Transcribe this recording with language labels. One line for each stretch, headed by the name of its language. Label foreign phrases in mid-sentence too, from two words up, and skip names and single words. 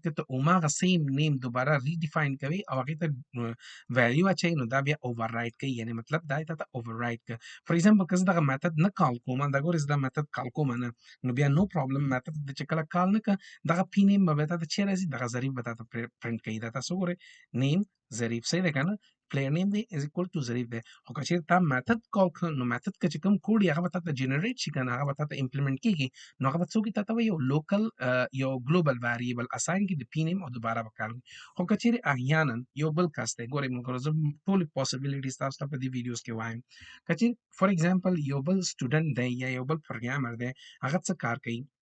Pashto: کې ته هماغه
English: same name
Pashto: دوباره ریډیفاین کوي او هغې ته ویلیو اچوي نو دا بیا اوور رایډ کوي یعنې مطلب دا دی تا ته اوور رایډ کړه
English: for example
Pashto: که زه دغه میتھډ نه کال کوم دا ګورې زه دا میتھډ کال کوم نه نو بیا نو پرابلم میتھډ چې کله کال نه کړه دغه پی نیم به بیا تا ته چی راځي دغه ظریف به تا ته پرنټ کوي دا تاسو وګورئ نیم ظریف صحیح دی که نه
English: player name
Pashto: دی
English: is equal to
Pashto: ظریف دی خو که چیرې تا میتھډ کال کړه نو میتھډ کې چې کوم کوډ یې هغه به تا ته جنریټ شي که نه هغه به تا ته امپلیمنټ کېږي نو هغه به څوک تا ته وایي یو لوکل یو
English: global variable
Pashto: اساین کړي د پی نیم او دوباره به کار وکړي خو که چیرې احیانا یو بل کس دی ګورئ ملګرو زه ټولې پاسبلیټیز تاسو ته په دې ویډیوز کې وایم که چیرې
English: for example
Pashto: یو بل سټوډنټ دی یا یو بل پروګرامر دی هغه څه کار کوي